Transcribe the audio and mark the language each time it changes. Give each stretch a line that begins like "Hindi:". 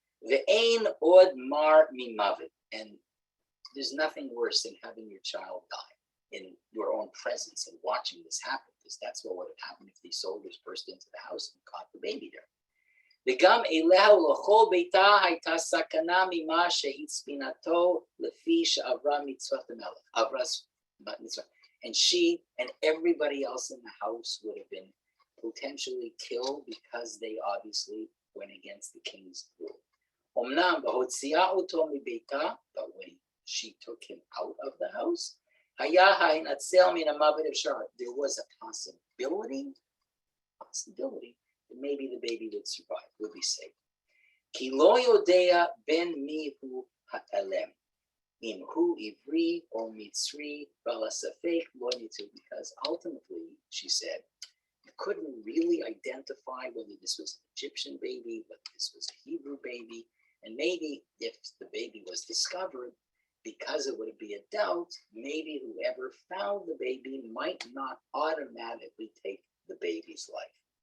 Hebrew: Ve'ein od mar mimavet.
English: And there's nothing worse than having your child die in your own presence and watching this happen, because that's what would have happened if these soldiers burst into the house and caught the baby there.
Hebrew: וגם אליה ולכל ביתה הייתה סכנה ממה שהצפינתו לפי שעברה מצוות המלך.
English: And she and everybody else in the house would have been potentially killed because they obviously went against the king's rule.
Hebrew: אומנם בהוציאה אותו מביתה,
English: but when she took him out of the house,
Hebrew: היה ההינצל מן המוות אפשר.
English: There was a possibility that maybe the baby would survive, would be safe.
Hebrew: כי לא יודע בין מי הוא האלם. אם הוא עברי או מצרי, ועל הספק לא ניתן.
English: Because ultimately, she said, you couldn't really identify whether this was an Egyptian baby, whether this was a Hebrew baby, and maybe if the baby was discovered, because it would be a doubt, maybe whoever found the baby might not automatically take the baby's life.